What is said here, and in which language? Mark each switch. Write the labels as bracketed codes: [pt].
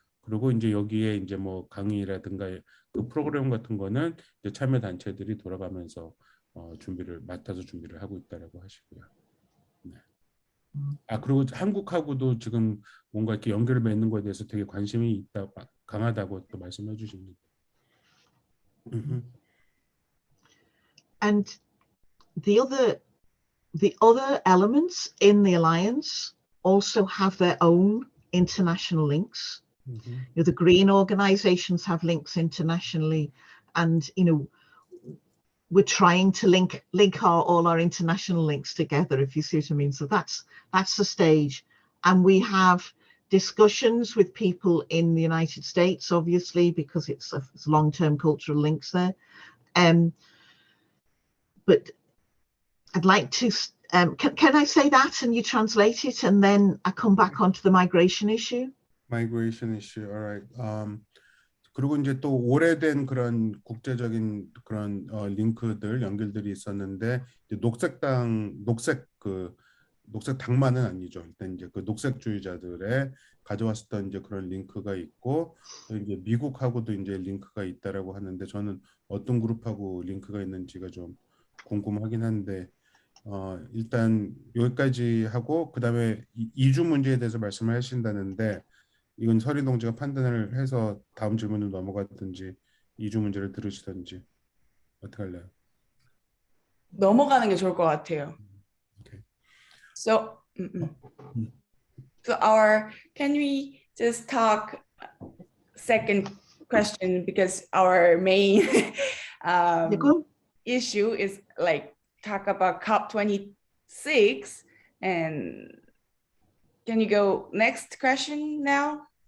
[ko] 그리고 이제 여기에 이제 뭐 강의라든가 그 프로그램 같은 거는 이제 참여 단체들이 돌아가면서 맡아서 준비를 하고 있다라고 하시고요. 네. 그리고 한국하고도 지금 뭔가 이렇게 연결을 맺는 거에 대해서 되게 관심이 있다, 강하다고 또 말씀해 주십니다. [en] And the other elements in the alliance also have their own international links. The green organizations have links internationally, and we're trying to link all our international links together, if you see what I mean. So that's the stage, and we have discussions with people in the United States, obviously, because it's long-term cultural links there. But I'd like to, can I say that and you translate it, and then I come back onto the migration issue? Migration issue, all right. [ko] 그리고 이제 또 오래된 그런 국제적인 그런 링크들, 연결들이 있었는데, 이제 녹색당만은 아니죠. 일단 이제 그 녹색주의자들의 가져왔었던 이제 그런 링크가 있고, 이제 미국하고도 이제 링크가 있다라고 하는데, 저는 어떤 그룹하고 링크가 있는지가 좀 궁금하긴 한데, 일단 여기까지 하고, 그다음에 이주 문제에 대해서 말씀을 하신다는데, 이건 서린 동지가 판단을 해서 다음 질문으로 넘어가든지 이주 문제를 들으시든지 어떻게 할래요? 넘어가는 게 좋을 것 같아요. [en] Okay. So can we just talk second question, because our main issue is like talk about COP26, and can you go next question now?